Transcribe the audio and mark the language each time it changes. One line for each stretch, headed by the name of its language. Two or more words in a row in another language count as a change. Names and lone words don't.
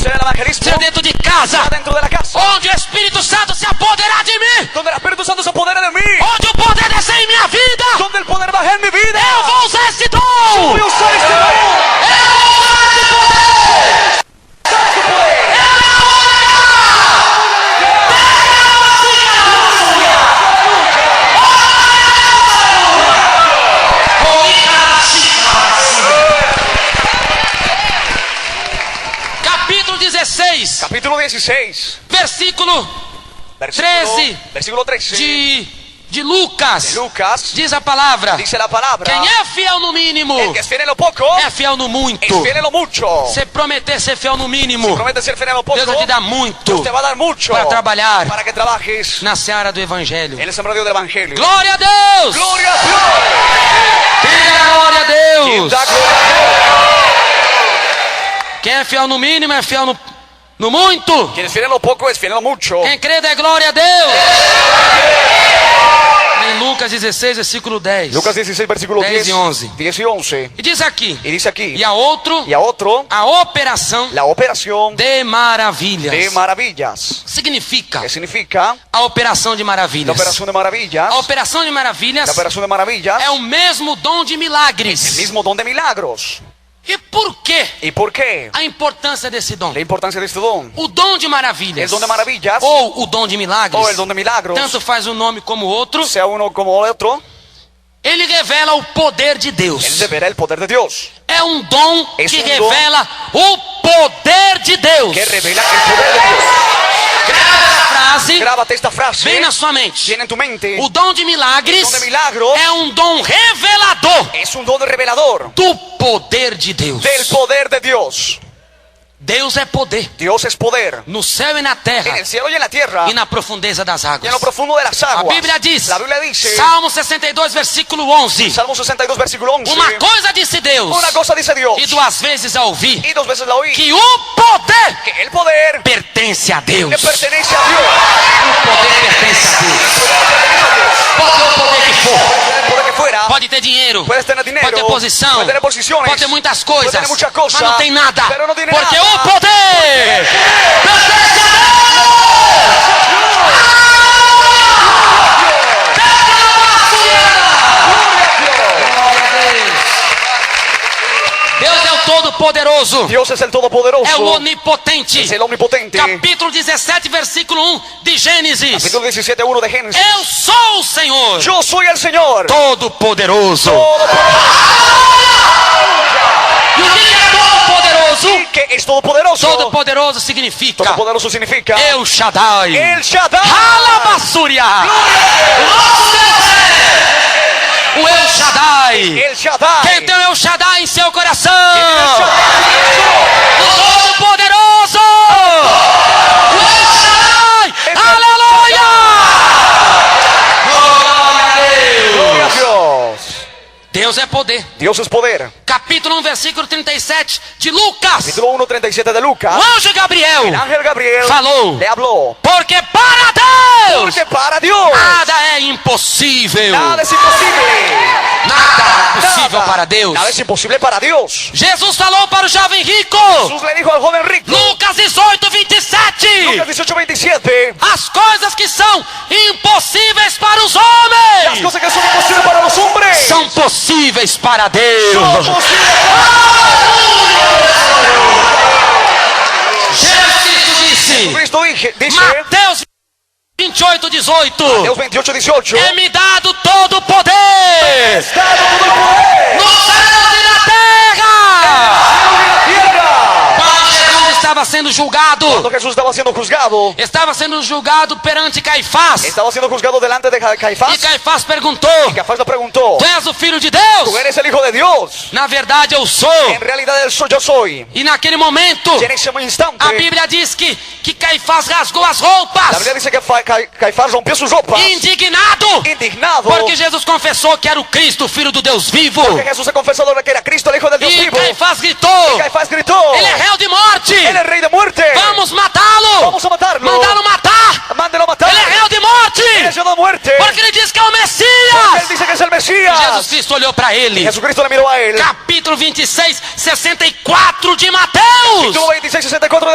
Spanish: sea en el evangelismo,
Portuguese: seja dentro de casa,
Spanish: sea dentro de la casa,
Portuguese: onde o Espírito Santo se apoderar de mim,
Spanish: donde el Espíritu Santo se apodere de mí,
Portuguese: onde o poder descer em minha vida,
Spanish: donde el poder baje en mi vida.
Portuguese: eu vou usar esse dom.
Spanish: Voy a usar este don.
Portuguese: Eu vou usar esse poder.
Spanish: Usar este poder. Capítulo 16, Capítulo 16, versículo versículo 13 de de Lucas, Lucas,
Portuguese: diz a palavra:
Spanish: dice la palabra,
Portuguese: quem é fiel no mínimo
Spanish: el que es fiel en lo poco,
Portuguese: é fiel no muito.
Spanish: es fiel en lo mucho.
Portuguese: Você prometer ser fiel no mínimo,
Spanish: Promete ser fiel en lo poco,
Portuguese: Deus vai te dar muito
Spanish: Dios te va a dar mucho
Portuguese: para trabalhar
Spanish: para que trabajes
Portuguese: na seara do Evangelho.
Spanish: en el sembradío del Evangelio.
Portuguese: Glória a Deus!
Spanish: ¡Gloria a Dios!
Portuguese: Diga glória a Deus!
Spanish: Da gloria a
Portuguese: Quem é fiel no mínimo é fiel no muito.
Spanish: Dios. Quien es fiel en lo poco es fiel en lo mucho.
Portuguese: Quem crê dê glória a Deus. Em Lucas 16, versículo 10. Lucas 16, versículo
Spanish: 10 y 11. 10 y 11.
Portuguese: E diz aqui:
Spanish: Y dice aquí,
Portuguese: e a outro,
Spanish: y a otro,
Portuguese: a operação
Spanish: la operación
Portuguese: de maravilhas.
Spanish: de maravillas.
Portuguese: Significa
Spanish: ¿Qué significa?
Portuguese: a operação de
Spanish: La
Portuguese: maravilhas.
Spanish: operación de maravillas.
Portuguese: A operação de maravilhas
Spanish: La operación de maravillas.
Portuguese: é o mesmo dom de
Spanish: El
Portuguese: milagres.
Spanish: mismo don de milagros.
Portuguese: E por quê
Spanish: ¿Y por qué?
Portuguese: a importância desse dom?
Spanish: La importancia de este don.
Portuguese: O dom de maravilhas,
Spanish: El don de maravillas
Portuguese: ou o dom de milagres,
Spanish: o el don de milagros,
Portuguese: tanto faz um nome como o outro,
Spanish: sea uno como el otro,
Portuguese: ele revela o poder de
Spanish: él
Portuguese: Deus.
Spanish: revela el poder de Dios.
Portuguese: É um dom
Spanish: Es que un don
Portuguese: revela o poder de Deus.
Spanish: Que revela el poder de Dios.
Portuguese: Grava essa frase,
Spanish: Grábate esta frase.
Portuguese: vem na sua mente.
Spanish: Tiene en tu mente.
Portuguese: O dom de milagres
Spanish: El don de milagros
Portuguese: é um dom revelador
Spanish: es un don revelador
Portuguese: do poder de Deus.
Spanish: del poder de Dios.
Portuguese: Deus é poder
Spanish: Dios es poder
Portuguese: no céu e na terra
Spanish: en el cielo y en la tierra
Portuguese: e na profundeza das
Spanish: y en
Portuguese: águas.
Spanish: lo profundo de las
Portuguese: A
Spanish: aguas.
Portuguese: Bíblia diz,
Spanish: La Biblia dice, Salmo 62, versículo 11. Salmo 62, versículo 11.
Portuguese: Uma coisa disse Deus,
Spanish: Una cosa dice Dios
Portuguese: e duas vezes a ouvir,
Spanish: y 2 veces la oí,
Portuguese: que o poder
Spanish: que el poder
Portuguese: pertence a Deus.
Spanish: le pertenece a Dios.
Portuguese: O poder pertence a Deus. Pode ter o poder que for.
Spanish: El poder que fuera,
Portuguese: Pode ter dinheiro,
Spanish: puedes tener dinero,
Portuguese: pode ter posição,
Spanish: puedes tener posiciones,
Portuguese: pode ter muitas
Spanish: puedes
Portuguese: coisas,
Spanish: tener mucha cosa, mas não tem nada, pero no tiene porque nada.
Portuguese: o poder pertence a Deus. Deus é o Todo-Poderoso,
Spanish: Dios es el Todopoderoso,
Portuguese: é o Onipotente.
Spanish: es el Omnipotente.
Portuguese: Capítulo 17, versículo 1 de Gênesis.
Spanish: Capítulo 17, 1 de Génesis.
Portuguese: Eu sou o Senhor,
Spanish: Yo soy el Señor.
Portuguese: Todo-Poderoso. E o que é Todo-Poderoso?
Spanish: Y que es Todopoderoso.
Portuguese: Todo-Poderoso significa
Spanish: Todopoderoso significa El Shaddai. El Shaddai.
Portuguese: Alabassuria. O El Shaddai.
Spanish: El Shaddai.
Portuguese: Quem tem o El Shaddai em seu coração?
Spanish: El
Portuguese: O Todo-Poderoso. O El Shaddai. Aleluia.
Spanish: Gloria a Dios.
Portuguese: Deus é poder.
Spanish: Dios es poder.
Portuguese: Capítulo 1, versículo 37 de Lucas.
Spanish: Capítulo 1, 37 de Lucas.
Portuguese: O anjo Gabriel
Spanish: El ángel Gabriel
Portuguese: falou,
Spanish: le habló.
Portuguese: porque para Deus
Spanish: Porque para Dios
Portuguese: nada é impossível.
Spanish: nada es imposible.
Portuguese: Nada é impossível para Deus.
Spanish: Nada es imposible para Dios.
Portuguese: Jesus falou para o jovem rico.
Spanish: Jesús le dijo al joven rico. Lucas 18, 27. Lucas 18, 27.
Portuguese: As coisas que são impossíveis para os
Spanish: Las
Portuguese: homens
Spanish: cosas que son imposibles para los hombres
Portuguese: são possíveis para Deus.
Spanish: son posibles
Portuguese: Jesus Cristo disse,
Spanish: Cristo dice,
Portuguese: Mateus 28, 18.
Spanish: Mateos 28, 18.
Portuguese: É-me dado todo o poder
Spanish: Está todo el poder
Portuguese: no céu e na terra.
Spanish: tierra.
Portuguese: Quando Jesus estava sendo julgado,
Spanish: Cuando Jesús estaba siendo juzgado,
Portuguese: perante Caifás.
Spanish: estaba siendo juzgado delante de Caifás.
Portuguese: E Caifás perguntou,
Spanish: Y Caifás le preguntó,
Portuguese: tu és o filho de Deus?
Spanish: ¿tú eres el hijo de Dios?
Portuguese: Na verdade eu sou.
Spanish: En realidad yo soy.
Portuguese: E naquele momento,
Spanish: Y en ese instante,
Portuguese: a Bíblia diz que Caifás rasgou as roupas,
Spanish: la Biblia dice que Caifás rompió sus ropas, indignado, indignado,
Portuguese: porque Jesus confessou que era o Cristo, o Filho do Deus vivo.
Spanish: porque Jesús se confesó que era Cristo, el hijo del Dios
Portuguese: E
Spanish: vivo.
Portuguese: Caifás gritou,
Spanish: Caifás gritó,
Portuguese: ele é réu de morte,
Spanish: él es rey de muerte.
Portuguese: vamos matá-lo,
Spanish: Vamos a matarlo.
Portuguese: mandá-lo matar,
Spanish: Mándelo a matar.
Portuguese: ele é réu de morte,
Spanish: Él es rey de muerte.
Portuguese: porque ele diz que é o
Spanish: Él
Portuguese: Messias.
Spanish: dice que es el Mesías.
Portuguese: Jesus Cristo olhou para ele.
Spanish: Jesucristo le miró a él.
Portuguese: Capítulo 26, 64 de Mateus.
Spanish: Capítulo 26, 64 de